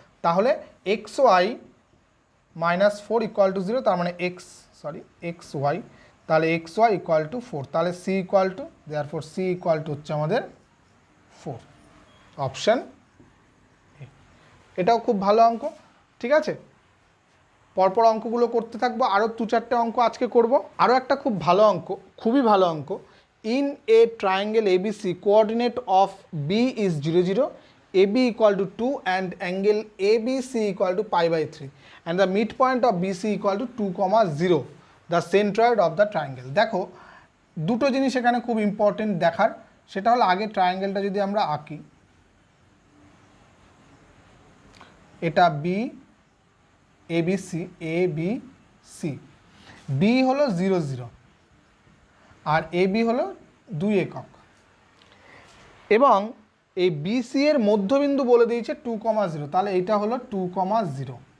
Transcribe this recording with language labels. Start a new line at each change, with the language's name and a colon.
Bangla: তাহলে x Y minus 4 equal to 0, তার মানে এক্স ওয়াই, তাহলে এক্স ওয়াই ইকুয়াল টু 4, তাহলে C equal to, therefore C equal to হচ্ছে আমাদের 4, অপশান। এটাও খুব ভালো অঙ্ক। ঠিক আছে, পরপর অঙ্কগুলো করতে থাকবো, আরও 2-4টে অঙ্ক আজকে করব। আরও একটা খুব ভালো অঙ্ক,
English: খুবই ভালো অঙ্ক, in a triangle ABC coordinate of B is 0 0, AB equal to 2 and angle ABC equal to π/3 and the midpoint of BC equal to 2, 0, the centroid of the triangle।
Bangla: দেখো দুটো জিনিস এখানে খুব ইম্পর্টেন্ট দেখার, সেটা হলো আগে ট্রায়াঙ্গেলটা যদি আমরা আঁকি, এটা বি ABC, ABC, বি হলো 0 0 আর AB হলো 2 একক, এবং এই বিসি এর মধ্যবিন্দু বলে দিয়েছে 2, 0, তাহলে এটা হলো 2, 0।